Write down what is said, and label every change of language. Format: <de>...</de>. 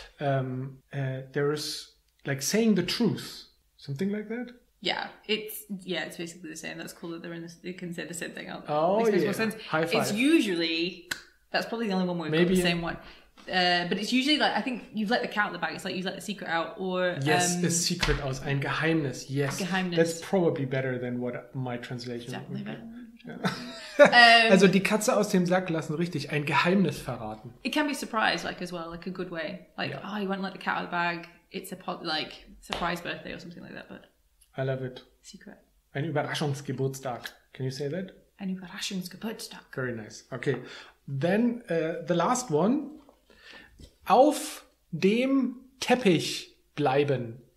<en>There is like saying the truth. Something like that? Yeah, it's basically the same. That's cool that they can say the same thing. Oh, makes yeah. more sense. High five. It's usually, that's probably the only one where we've got the same one. But it's usually like, I think you've let the cat out of the bag. It's like you've let the secret out, or yes, a secret</en> <de>aus, ein Geheimnis.</de> <en>Yes,</en> <de>Geheimnis.</de> <en>That's probably better than what my translation Exactly would be. better.</en> <de>Also die Katze aus dem Sack lassen, richtig, ein Geheimnis verraten.</de> <en>It can be surprise, like as well, like a good way. Like, you went and let the cat out of the bag. It's a like surprise birthday or something like that. But I love it. Secret.</en> <de>Ein Überraschungsgeburtstag.</de> <en>Can you say that?</en> <de>Ein Überraschungsgeburtstag.</de> <en>Very nice. Okay. Then the last one.</en> <de>Auf dem Teppich bleiben.</de>